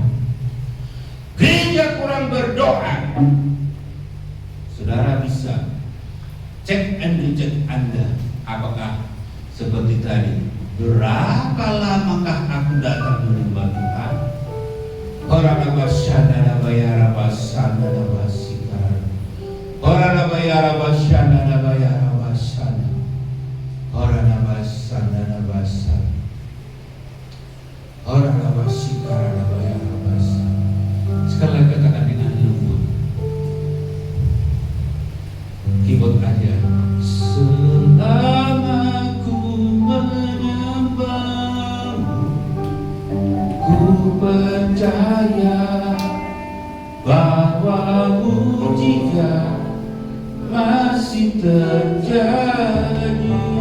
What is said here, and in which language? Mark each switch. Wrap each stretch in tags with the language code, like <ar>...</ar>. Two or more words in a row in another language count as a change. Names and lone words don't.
<id>Gereja kurang berdoa. Saudara bisa cek</id> <en>and recheck</en> <id>Anda, apakah seperti tadi, berapa lamakah aku datang menyembah Tuhan? Orang abasyana bayara basana basikar. Orang bayara basyana bayara basana. Orang abasana basana. Orang abasikar bayara basana. Sekali lagi katakan dengan lembut. Keyboard aja. Selama ku menyembahmu, ku percaya bahwa mujizat masih terjadi.</id>